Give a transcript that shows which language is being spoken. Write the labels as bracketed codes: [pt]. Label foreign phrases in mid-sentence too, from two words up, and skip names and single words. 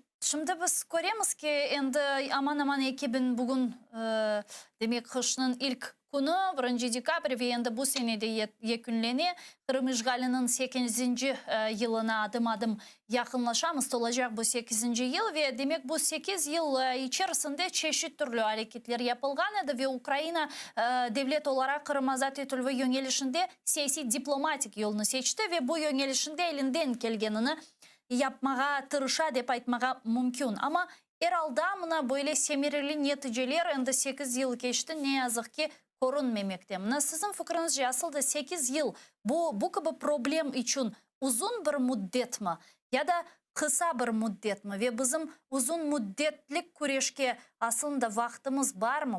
[crh] Şimdi biz göremiz ki endi aman ekibin bugün demek kışının ilk günü 1 dekabr ve endi bu senede yekünleni Kırım işgalinin 8. yılına adım yakınlaşamız olacak bu 8. yıl ve demek bu 8 yıl içerisinde çeşit türlü hareketler yapılgan edi ve Ukrayna devlet olarak Kırım azat etülü yönelişinde siyasi diplomatik yolunu seçti ve bu yönelişinde elinden gelgenini yapmağa tırışa dep aytmağa mümkün. Ama herhalde mına böyle semireli neticeler endi 8 yıl geçti ne yazık ki korunmemekte. Mına sizin fikrinizce aslında 8 yıl bu gibi problem için uzun bir müddet mi ya da kısa bir müddet mi ve bizim uzun müddetlik kureşke aslında vaktimiz var mı?